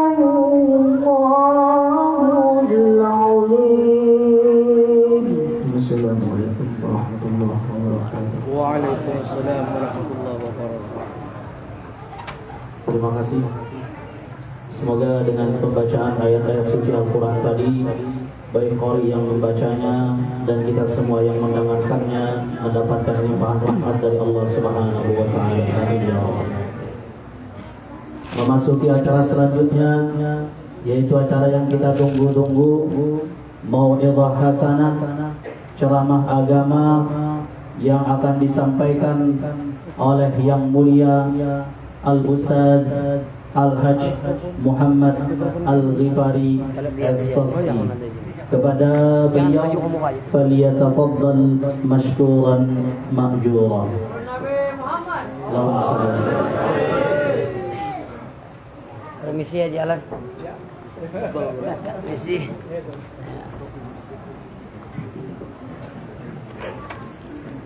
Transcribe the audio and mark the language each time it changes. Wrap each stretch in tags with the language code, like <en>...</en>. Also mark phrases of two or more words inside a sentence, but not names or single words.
<ar>الله العظيم. السلام عليكم ورحمة الله وبركاته. وعليكم السلام ورحمة الله وبركاته.</ar> <id>Terima kasih. Semoga dengan pembacaan ayat-ayat suci Al-Quran tadi, baik qari yang membacanya dan kita semua yang mendengarkannya mendapatkan limpahan rahmat dari Allah</id> <ar>سبحانه وتعالى. آمين يا الله.</ar> <id>Memasuki acara selanjutnya, yaitu acara yang kita tunggu-tunggu,</id> <ar>موعظة حسنة,</ar> <id>ceramah agama yang akan disampaikan oleh yang mulia Al-Ustaz Al-Hajj Muhammad Al-Ghifari As-Sassi. Kepada beliau,</id> <ar>فليتفضل مشكورا مأجورا. اللهم صل.</ar> <id>Permisi ya jalan. Permisi.</id>